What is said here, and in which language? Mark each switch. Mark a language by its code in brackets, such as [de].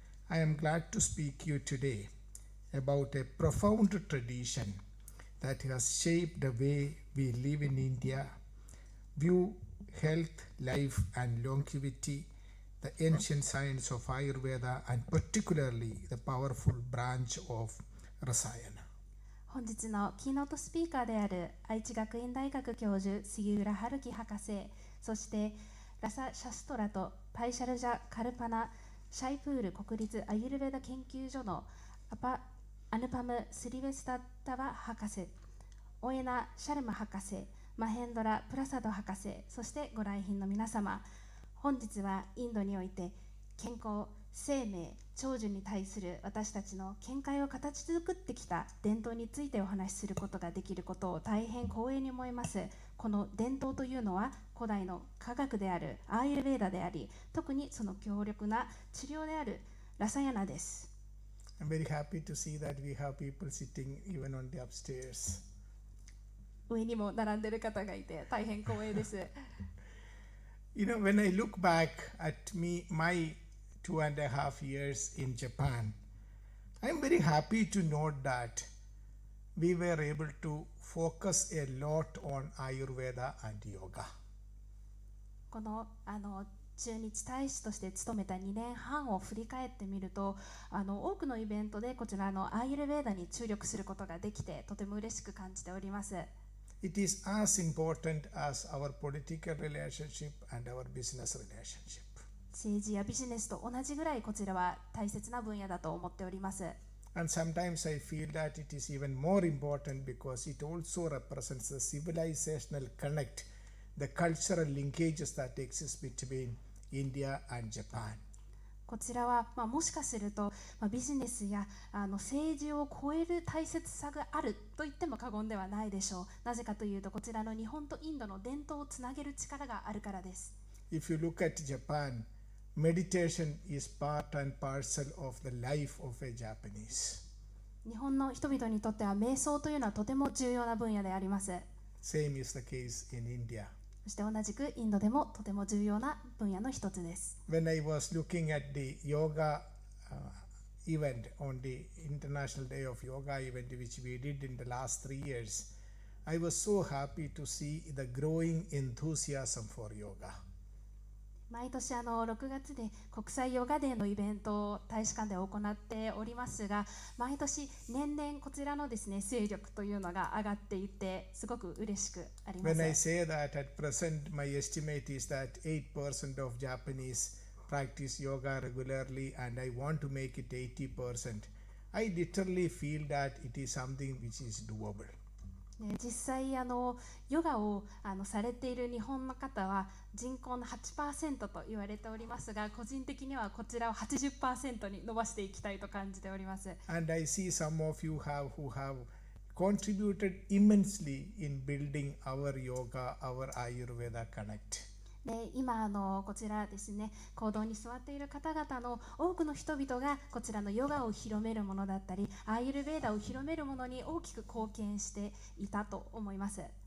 [en] I am glad to speak you today about a profound tradition that has shaped the way we live in India, view health, life and longevity, the ancient science of Ayurveda and particularly the powerful branch of Rasayana. [ja] 本日のキーノートスピーカーである愛知学院大学教授杉浦春樹博士、そしてラサ・シャストラとパイシャルジャ・カルパナ・シャイプール国立アユルヴェダ研究所のアヌパム・スリベスタッタバ博士、オエナ・シャルマ博士、マヘンドラ・プラサド博士、そしてご来賓の皆様、本日はインドにおいて健康、生命、長寿に対する私たちの見解を形作ってきた伝統についてお話しすることができることを大変光栄に思います。この伝統というのは古代の科学であるアーユルヴェーダであり、特にその強力な治療であるラサヤナです。 [en] I'm very happy to see that we have people sitting even on the upstairs. [ja] 上にも並んでいる方がいて大変光栄です。 [en] You know, when I look back at my 2.5 years in Japan, I'm very happy to note that we were able to focus a lot on Ayurveda and yoga. [ja] この駐日大使として務めた2年半を振り返ってみると、多くのイベントでこちらのアーユルヴェーダに注力することができてとても嬉しく感じております。 [en] It is as important as our political relationship and our business relationship. [ja] 政治やビジネスと同じぐらいこちらは大切な分野だと思っております。 [en] And sometimes I feel that it is even more important because it also represents the civilizational connect, the cultural linkages that exist between India and Japan. [ja] こちらは、もしかすると、ビジネスや政治を超える大切さがあると言っても過言ではないでしょう。なぜかというと、こちらの日本とインドの伝統をつなげる力があるからです。 [en] If you look at Japan, meditation is part and parcel of the life of a Japanese. [ja] 日本の人々にとっては瞑想というのはとても重要な分野であります。 [en] Same is the case in India. [ja] そして同じくインドでもとても重要な分野の一つです。 [en] When I was looking at the yoga event on the International Day of Yoga event which we did in the last 3 years, I was so happy to see the growing enthusiasm for yoga. [ja] 毎年6月で国際ヨガデーのイベントを大使館で行っておりますが、毎年年々こちらのですね勢力というのが上がっていってすごく嬉しくあります。 [en] When I say that at present my estimate is that 8% of Japanese practice yoga regularly and I want to make it 80%, I literally feel that it is something which is doable. [ja] 実際ヨガをされている日本の方は人口の 8% と言われておりますが、個人的にはこちらを 80% に伸ばしていきたいと感じております。 [en] And I see some of you who have contributed immensely in building our yoga, our Ayurveda connect. [ja] で今こちらですね、講堂に座っている方々の多くの人々がこちらのヨガを広めるものだったりアーユルヴェーダを広めるものに大きく貢献していたと思います。